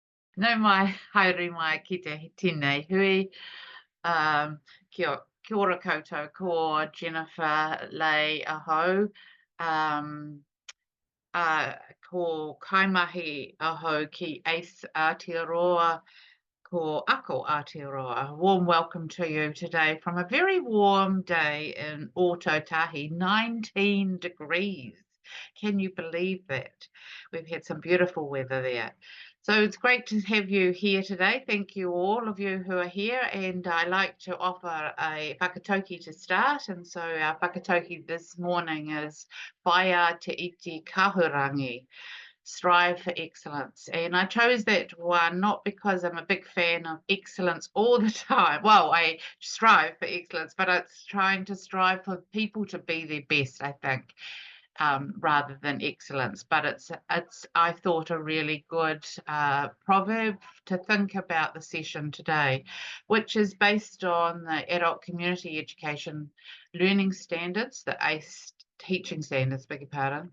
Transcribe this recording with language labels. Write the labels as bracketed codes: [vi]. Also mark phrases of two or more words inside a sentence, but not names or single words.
[mi] No mai, haere mai ki te tēnei hui. Kia ora koutou, ko Jennifer Lay aho. Um, uh, ko kaimahi aho ki Ace Aotearoa, ko Ako Aotearoa. [en] Warm welcome to you today from a very warm day in Ōtautahi, 19 degrees. Can you believe that? We've had some beautiful weather there. So it's great to have you here today. Thank you, all of you who are here. And I like to offer a whakatauki to start. And so our whakatauki this morning is [mi] Whaia te iti kahurangi, [en] strive for excellence. And I chose that one not because I'm a big fan of excellence all the time. Well, I strive for excellence, but it's trying to strive for people to be their best, I think, rather than excellence. But it's I thought a really good proverb to think about the session today, which is based on the adult community education learning standards, the ACE teaching standards, beg your pardon.